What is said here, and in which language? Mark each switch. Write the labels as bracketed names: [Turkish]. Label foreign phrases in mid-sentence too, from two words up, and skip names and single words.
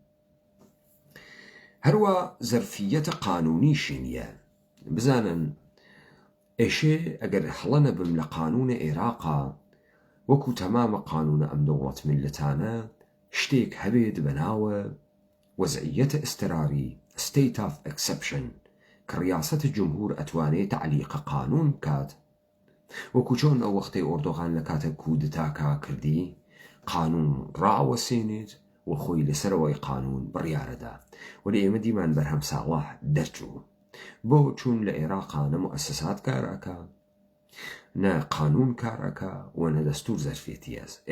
[Central Kurdish] هەروە زەرفیەتە قانونیشی نییە. بزانن ئێشێ ئەگەر هەڵە نەبم لە قانونە عێراقا وەکو تەمامە قانونە ئەم دەوڵەت میلەتانە شتێک هەبێت بەناوە وەزعیەتە ئەستراری [English] state of exception [Central Kurdish] کە ڕیاسەتە جمهور ئەتوانێت تعلیقە قانون بکات وەکو چۆن ئەو وەختەی ئۆردۆغان لە کاتە کودتاکا کردی قانون ڕاوەسێنێت و خۆی لەسەرەوەی قانون بڕیارەدا و لە ئێمە دیمان بەرهەم ساڵح دەرچوو بۆ چوون لە عێراقا نە موسسات کارەکە نە قانون کارەکە و نە دەستور زەرفێتی هەست.